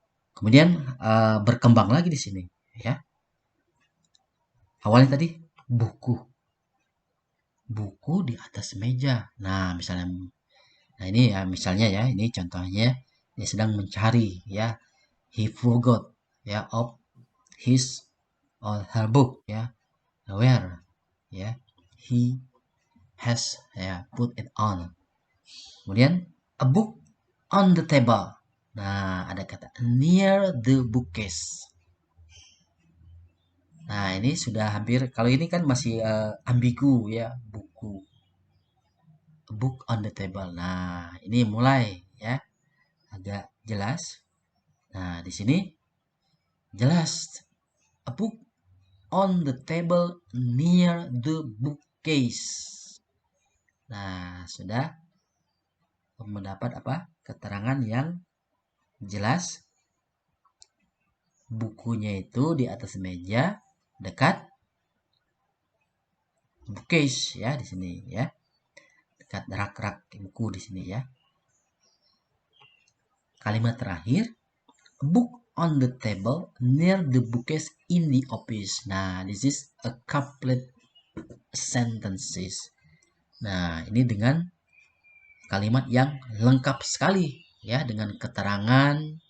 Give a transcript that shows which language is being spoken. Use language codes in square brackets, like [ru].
[id] Kemudian berkembang lagi di sini, ya. Awalnya tadi buku di atas meja. Nah, misalnya, nah ini ya misalnya ya, ini contohnya dia sedang mencari, ya. [en] He forgot, ya, of his or her book, ya. Where, ya. He has, ya, put it on. [id] Kemudian [en] a book on the table. [id] Nah, ada kata [en] near the bookcase. [id] Nah, ini sudah hampir, kalau ini kan masih ambigu, ya, buku. [en] A book on the table. [id] Nah, ini mulai, ya, agak jelas. Nah, di sini jelas. [en] A book on the table near the bookcase. [id] Nah, sudah mendapat apa? Keterangan yang jelas. Bukunya itu di atas meja dekat bookcase, ya, di sini, ya. Dekat rak-rak buku di sini, ya. Kalimat terakhir, [en] a book on the table near the bookcase in the office. Nah, this is a couplet sentences. [id] Nah, ini dengan kalimat yang lengkap sekali, ya, dengan keterangan.